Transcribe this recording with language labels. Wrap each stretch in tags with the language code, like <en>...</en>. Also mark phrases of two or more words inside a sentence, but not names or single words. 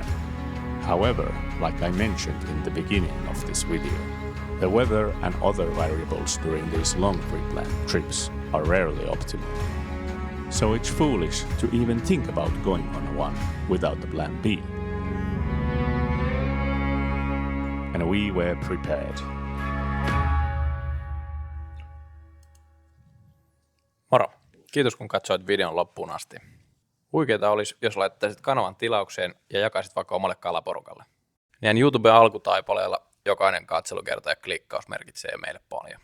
<en>However, like I mentioned in the beginning of this video, the weather and other variables during these long pre-planned trips are rarely optimal. So it's foolish to even think about going on one without the plan B. And we were prepared.</en> <fi>Moro! Kiitos kun katsoit videon loppuun asti. Huikeeta olisi, jos laittaisit kanavan tilaukseen ja jakaisit vaikka omalle kalaporukalle. Meidän YouTuben alkutaipaleella jokainen katselukerta ja klikkaus merkitsee meille paljon.</fi>